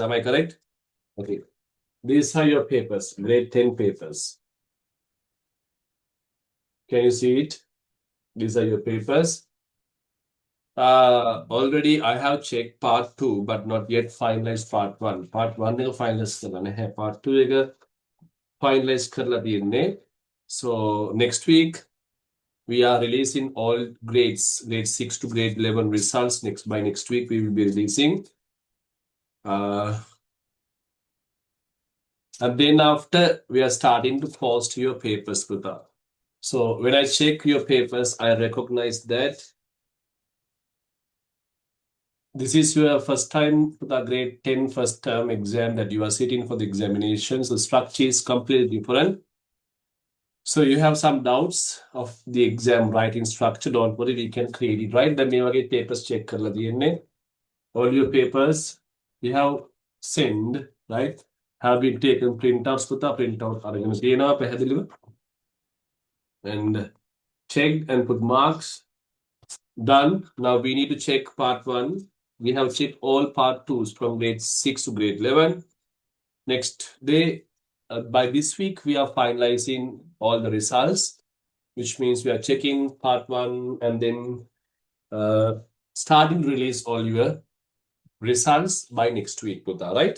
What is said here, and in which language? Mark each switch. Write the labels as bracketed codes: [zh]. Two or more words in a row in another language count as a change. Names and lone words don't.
[en] Am I correct? Okay. These are your papers, grade 10 papers. Can you see it? These are your papers. Already I have checked part 2, but not yet finalized part 1. [si] Part 1 එක finalize කරලා නැහැ. Part 2 එක finalize කරලා තියෙන්නේ. [en] So next week we are releasing all grades, grade 6 to grade 11 results. By next week we will be releasing. And then after we are starting to post your papers, Kuta. So when I check your papers, I recognize that this is your first time for the grade 10 first term exam that you are sitting for the examinations. The structure is completely different. So you have some doubts of the exam writing structure. Don't worry, we can create it, right? Then you get papers check [si] කරලා තියෙන්නේ. [en] All your papers you have sent, right? Have been taken printouts [si] පුතා printout අරගෙන තියෙනවා පැහැදිලිව. [en] And checked and put marks. Done. Now we need to check part 1. We have checked all part 2s from grade 6 to grade 11. Next day, by this week, we are finalizing all the results, which means we are checking part 1 and then starting to release all your results by next week, Buddha, right?